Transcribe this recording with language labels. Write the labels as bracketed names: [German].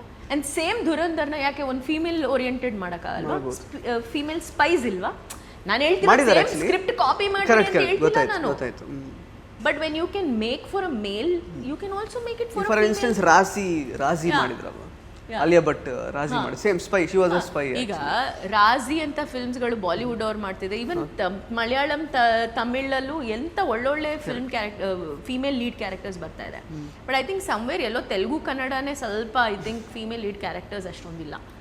[Kannada] And same ಧುರಂಧರ್ನ ಯಾಕೆ ಒಂದು female oriented ಮಾಡೋಕ್ಕಾಗಲ್ವಾ? Female Spice ಇಲ್ವಾ? ನಾನು ಹೇಳ್ತೀನಿ ಸ್ಕ್ರಿಪ್ಟ್ ಕಾಪಿ ಮಾಡಿ ಅಂತ ಹೇಳ್ತಿಲ್ಲ ನಾನು. [English] But when you can make for a male, you can also make it for a female. For instance, [Kannada] ರಾಜಿ ಮಾಡಿದ್ರಲ್ವಾ, ಅಲಿಯಾ ಭಟ್ ರಾಜಿ ಮಾಡಿ, same spy, [English] She was a spy. [Kannada] ಈಗ ರಾಜಿ ಅಂತ ಫಿಲ್ಮ್ಸ್ಗಳು ಬಾಲಿವುಡ್ ಅವ್ರು ಮಾಡ್ತಿದೆ, ಈವನ್ ಮಲಯಾಳಂ ತಮಿಳಲ್ಲೂ ಎಂತ ಒಳ್ಳೊಳ್ಳೆ ಫಿಲ್ಮ್ ಫೀಮೇಲ್ ಲೀಡ್ ಕ್ಯಾರೆಕ್ಟರ್ಸ್ ಬರ್ತಾ ಇದೆ. [English] but I think somewhere [Kannada] ಎಲ್ಲೋ ತೆಲುಗು ಕನ್ನಡನೇ ಸ್ವಲ್ಪ I think female lead characters ಅಷ್ಟೊಂದಿಲ್ಲ.